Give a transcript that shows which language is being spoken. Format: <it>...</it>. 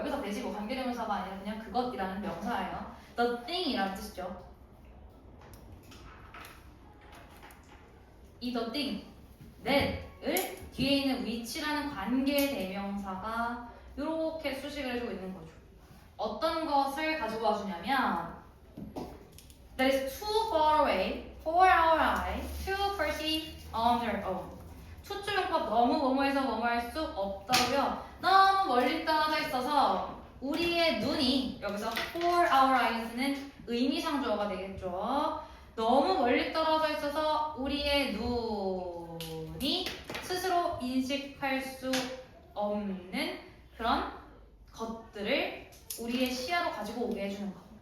<ko>여기서 대시 뭐 관계대명사가 아니라 그냥 그것이라는 명사예요. The thing이라는 뜻이죠. 이 the thing, that을 뒤에 있는 which라는 관계대명사가 이렇게 수식을 해주고 있는 거죠. 어떤 것을 가지고 와주냐면</ko> <en>That is too far away for our eyes to perceive on their own.</en> <ko>추출용법 너무 뭐뭐해서 뭐뭐할 수 없다고요. 너무 멀리 떨어져 있어서 우리의 눈이 여기서 for our eyes는 의미상조어가 되겠죠. 너무 멀리 떨어져 있어서 우리의 눈이 스스로 인식할 수 없는 그런 것들을 우리의 시야로 가지고 오게 해주는 거.</ko>